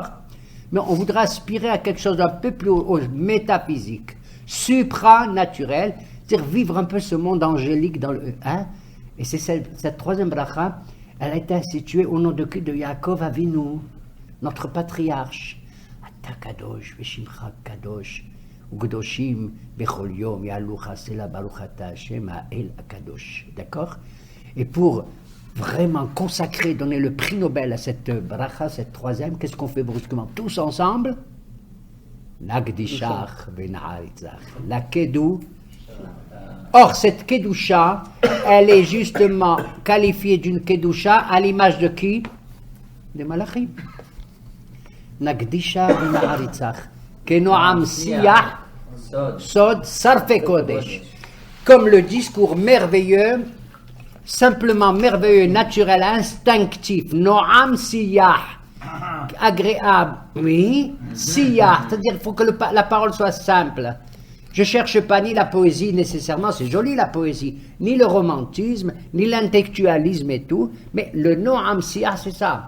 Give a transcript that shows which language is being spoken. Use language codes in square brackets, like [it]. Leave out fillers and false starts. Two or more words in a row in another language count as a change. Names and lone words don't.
[fr] Mais on voudrait aspirer à quelque chose d'un peu plus métaphysique, supranaturel, c'est-à-dire vivre un peu ce monde angélique dans le... Hein? Et c'est cette troisième bracha, elle a été instituée au nom de qui? De Yaakov Avinu, notre patriarche. [he] אתה קדוש ושמך קדוש. וקדושים בכל יום יעלו חסלה ברוך אתה השם האל הקדוש. [fr] D'accord? Et pour vraiment consacrer, donner le prix Nobel à cette bracha, cette troisième, qu'est-ce qu'on fait brusquement? Tous ensemble? [he] נקדישך ונעריצך. [fr] La kedou. Or, cette kedusha, elle est justement qualifiée d'une kedusha à l'image de qui? [he] Des מלאכים נקדישך ונעריצך. כנועם שיח סוד שרפי קודש. [fr] Comme le discours merveilleux, simplement merveilleux, naturel, instinctif, [he] נועם שיח, [fr] agréable, oui, siyah, c'est-à-dire qu'il faut que la parole soit simple. Je ne cherche pas ni la poésie nécessairement, c'est joli la poésie, ni le romantisme, ni l'intellectualisme et tout, mais le [he] נועם שיח, [fr] c'est ça.